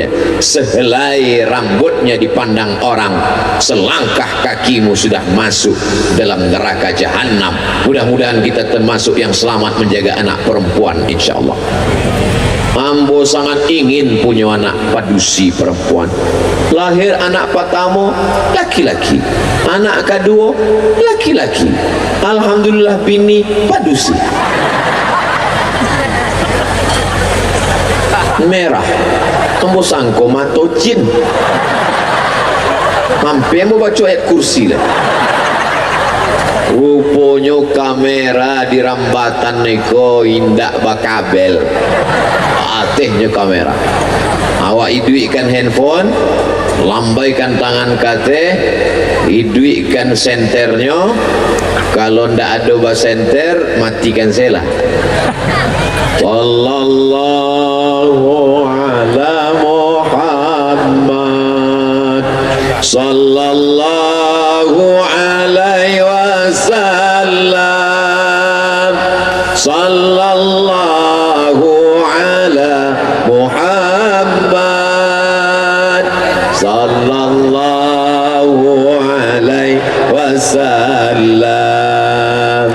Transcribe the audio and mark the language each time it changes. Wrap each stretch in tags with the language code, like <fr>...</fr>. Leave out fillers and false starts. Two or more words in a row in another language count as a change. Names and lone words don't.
<id>Sehelai rambutnya dipandang orang, selangkah kakimu sudah masuk dalam neraka jahanam. Mudah-mudahan kita termasuk yang selamat menjaga anak perempuan,</id> <ar>إن شاء الله.</ar> <min>Ambo sangat ingin punya anak padusi perempuan.</min> <id>Lahir anak pertama laki-laki, anak kedua laki-laki.</id> <min>Alhamdulillah bini padusi. Merah, ambo sangko mato jin.</min> <id>Hampir mau baca ayat kursi lah.</id> <min>Rupanya kamera di rambatan niko indak bakabel. Atehnya kamera. Awak iduikan handphone, lambaikan tangan kate, iduikan senternya. Kalau ndak ada bas senter, matikan sela.</min> <ar>صلى الله على محمد، صلى الله عليه وسلم، صلى الله على محمد، صلى الله عليه وسلم.</ar>